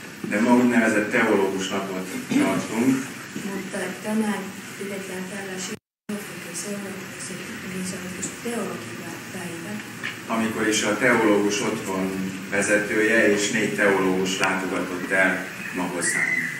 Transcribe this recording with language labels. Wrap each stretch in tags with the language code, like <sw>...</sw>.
<hu>De ma úgynevezett teológus napot tartunk.</hu> <fi>Mutta tänään pidetään täällä Silofokin seurakunnassa niin sanotusti teologiapäivä.</fi> <hu>Amikor is a teológus otthon vezetője és 4 teológus látogatott el ma hozzánk.</hu>